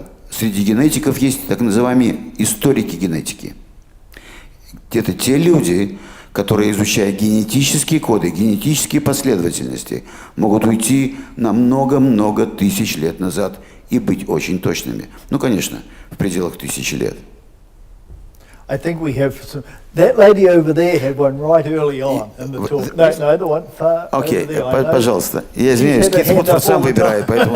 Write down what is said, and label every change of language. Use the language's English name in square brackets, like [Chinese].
[Russian] Среди генетиков есть так называемые историки генетики. Это те люди, которые, изучая генетические коды, генетические последовательности, могут уйти на много-много тысяч лет назад и быть очень точными. Ну, конечно, в пределах 1000 лет. [English] I think we have that lady over there had one right early on in the talk. No, the one far over [Russian] Окей, [English] there. I know. [Russian] пожалуйста. Я извиняюсь, Кит Вудфорд сам выбирает, поэтому...